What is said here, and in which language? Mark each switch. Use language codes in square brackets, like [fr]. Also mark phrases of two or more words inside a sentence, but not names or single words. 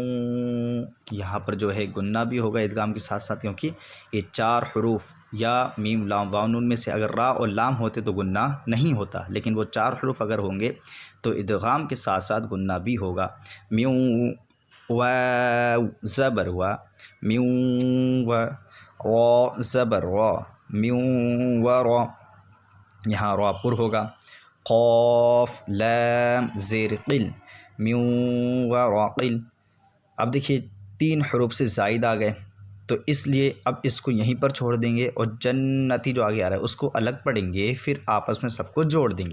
[ur] یہاں پر جو ہے گنہ بھی ہوگا ادغام کے ساتھ ساتھ، کیونکہ یہ 4 حروف یا میم لام واو نون میں سے اگر را اور لام ہوتے تو گنہ نہیں ہوتا، لیکن وہ 4 حروف اگر ہوں گے تو ادغام کے ساتھ ساتھ گنہ بھی ہوگا. میوں واو زبر وا، میوں و را زبر را، میوں و را. یہاں را پر ہوگا. قاف لام زیر قل، میوں و را قل. اب دیکھیے 3 حروف سے زائد آ گئے تو اس لیے اب اس کو یہیں پر چھوڑ دیں گے اور جنتی جو آگے آ رہا ہے اس کو الگ پڑھیں گے، پھر آپس میں سب کو جوڑ دیں گے.